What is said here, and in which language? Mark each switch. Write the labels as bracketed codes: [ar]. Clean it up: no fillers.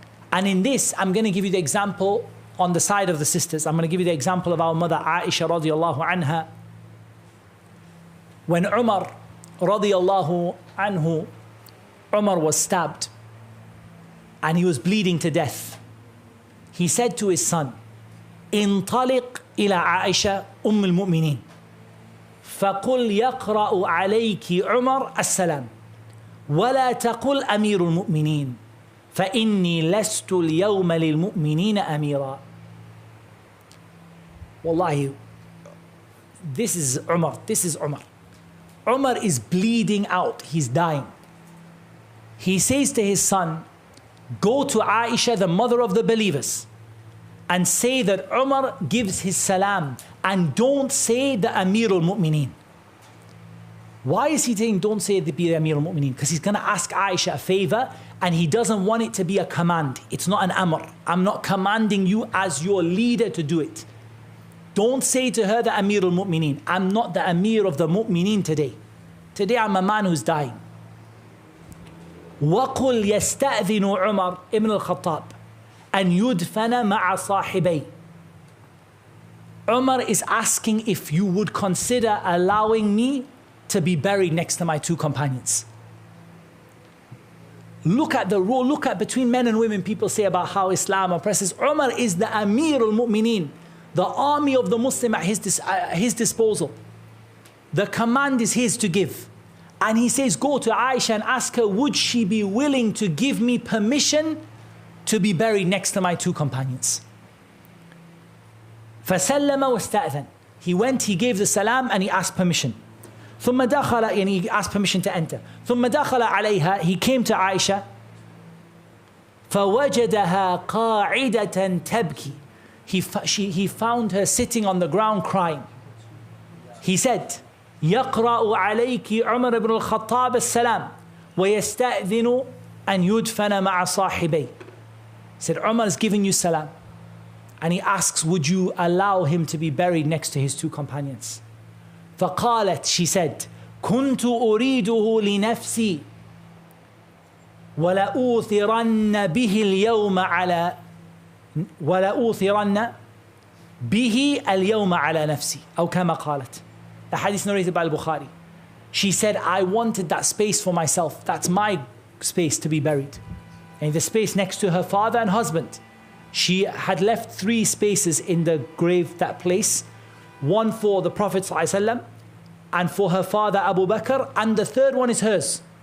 [en] And in this, I'm going to give you the example on the side of the sisters. I'm going to give you the example of our mother Aisha radiallahu anha. When Umar radiallahu anhu, Umar was stabbed and he was bleeding to death. He said to his son, [ar] انطلق إلى عائشة أم المؤمنين فقل يقرأ عليك عمر السلام ولا تقل أمير المؤمنين فإني لست اليوم للمؤمنين أميرا. [en] Wallahi, this is Umar. Umar is bleeding out. He's dying. He says to his son, go to Aisha, the mother of the believers, and say that Umar gives his salam, and don't say the Amir al-Mu'mineen. Why is he saying don't say the Amir al-Mu'mineen? Because he's going to ask Aisha a favor, and he doesn't want it to be a command. It's not an amr. I'm not commanding you as your leader to do it. Don't say to her the Amir al-Mu'mineen. I'm not the Amir of the Mu'mineen today. Today I'm a man who's dying. [ar] وَقُلْ يَسْتَأْذِنُ عُمَرْ ibn al-Khattab أَنْ يُدْفَنَ مَعَ صَاحِبَيْهِ. [en] Umar is asking if you would consider allowing me to be buried next to my two companions. Look at the role, look at between men and women, people say about how Islam oppresses. Umar is the Amir al-Mu'mineen, the army of the Muslim at his disposal. The command is his to give. And he says, go to Aisha and ask her, would she be willing to give me permission to be buried next to my two companions? [ar] فَسَلَّمَ وَاسْتَأْذَنَ. [en] He went, he gave the salam, and he asked permission. [ar] ثُمَّ دَخَلَ, [en] and he asked permission to enter. [ar] ثُمَّ دَخَلَ عَلَيْهَا, [en] he came to Aisha. [ar] فَوَجَدَهَا قَاعِدَةً تَبْكِي. [en] He found her sitting on the ground crying. He said, [ar] يقرأ عليك عمر بن الخطاب السلام ويستأذن أن يدفن مع صاحبيه. [en] He said, Umar is giving you salam. And he asks, would you allow him to be buried next to his two companions? [ar] فقالت, [en] she said, [ar] كنت أريده لنفسي ولأوثرن به اليوم على ولأوثرن به اليوم على نفسي أو كما قالت. [en] The hadith narrated by Al-Bukhari. She said, I wanted that space for myself. That's my space to be buried. And the space next to her father and husband. She had left 3 spaces in the grave, that place. One for the Prophet ﷺ, and for her father Abu Bakr, and the 3rd one is hers.